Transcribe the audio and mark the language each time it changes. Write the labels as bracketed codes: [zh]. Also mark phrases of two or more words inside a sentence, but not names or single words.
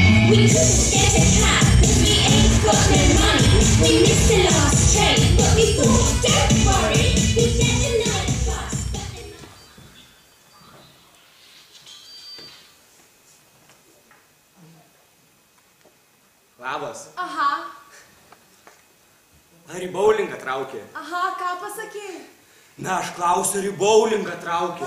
[en] We couldn't get it high, 'cause we ain't got no money. We missed the last train, but we thought, don't worry, we'd get the night bus. [lt] Labas. Aha. Ar į bowlingą traukė? Aha, ką pasakei? Na, aš klausiu, ar į bowlingą traukė.